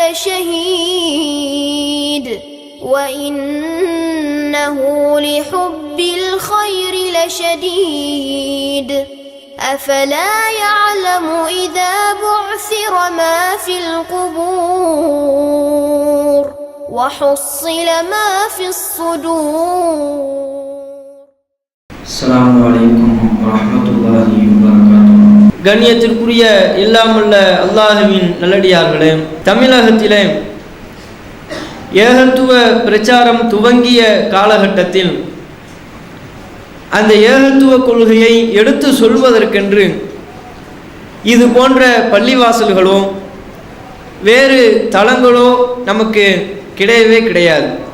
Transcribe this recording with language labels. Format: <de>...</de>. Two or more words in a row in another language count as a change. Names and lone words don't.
<ar>لشهيد وإنه لحب الخير لشديد أفلا يعلم إذا بعثر ما في القبور وحصل ما في الصدور. السلام عليكم ورحمة الله وبركاته.</ar> <ta>கண்ணியத்திற்குரிய இல்லாமல்ல அல்லாஹ்வின் நல்லடியார்களே, தமிழகத்திலே ஏகத்துவ பிரச்சாரம் துவங்கிய காலகட்டத்தில் அந்த ஏகத்துவ கொள்கையை எடுத்து சொல்வதற்கென்று இது போன்ற பள்ளிவாசல்களோ வேறு தளங்களோ நமக்கு கிடையவே கிடையாது.</ta>